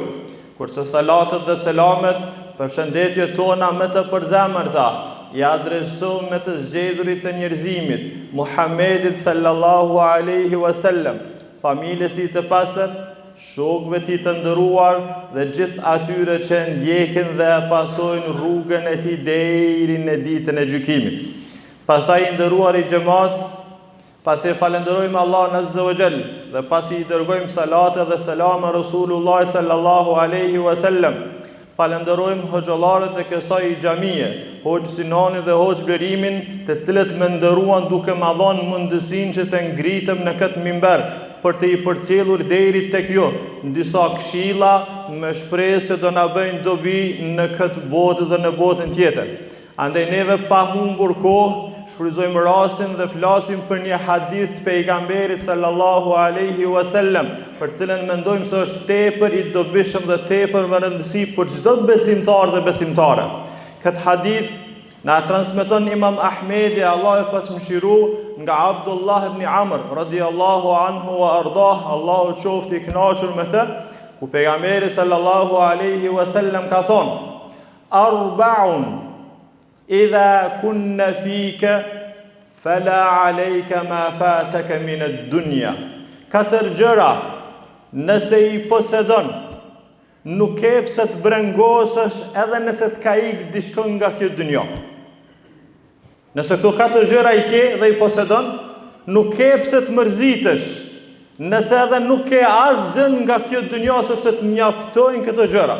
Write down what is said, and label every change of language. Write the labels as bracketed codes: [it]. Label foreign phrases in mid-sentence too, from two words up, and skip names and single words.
[sq] Kurse salatet dhe selamet, përshëndetjet tona me të përzemërta, i adresojmë me të zgjedhurit të njerëzimit, Muhammedit [ar] صلى الله عليه وسلم, [sq] familjes tij të pastër, shokëve tij të nderuar dhe gjithë atyre që ndjekin dhe pasojnë rrugën e tij deri në ditën e gjykimit. Pastaj i nderuar i xhamat, pasi falenderojmë Allahun [ar] عز وجل [sq] dhe pasi i dërgojmë salate dhe selama Rasulullah [ar] صلى الله عليه وسلم, [sq] falenderojmë hoxhallarët e kësaj xhamie, Hoxh Sinani dhe Hoxh Blerimin, të cilët më nderuan duke më dhënë mundësinë që të ngritem në këtë mimber për të i përcjellur deri tek ju në disa këshilla, me shpresë se do na bëjnë dobi në këtë botë dhe në botën tjetër. Andaj neve pa humbur kohë, shfrytëzojmë rastin dhe flasim për një hadith të pejgamberit [ar] صلى الله عليه وسلم, [sq] për cilën mendojmë se është tepër i dobishëm dhe tepër me rëndësi për çdo besimtar dhe besimtare. Këtë hadith na transmeton Imam Ahmedi, Allah e pasmëshiru, nga Abdullah ibn Amr [ar] رضي الله عنه وأرضاه, [sq] Allahu qoftë i kënaqur me të, ku pejgamberi [ar] صلى الله عليه وسلم [sq] ka thonë: [ar] أربع إذا كن فيك فلا عليك ما فاتك من الدنيا. [sq] Katër gjëra nëse i posedon, nuk ke pse të brengosësh edhe nëse të ka ikë diçka nga kjo dynjë. Nëse këto katër gjëra i ke dhe i posedon, nuk ke pse të mërzitesh, nëse edhe nuk ke asgjë nga kjo dynjë sepse të mjaftojnë këto gjëra.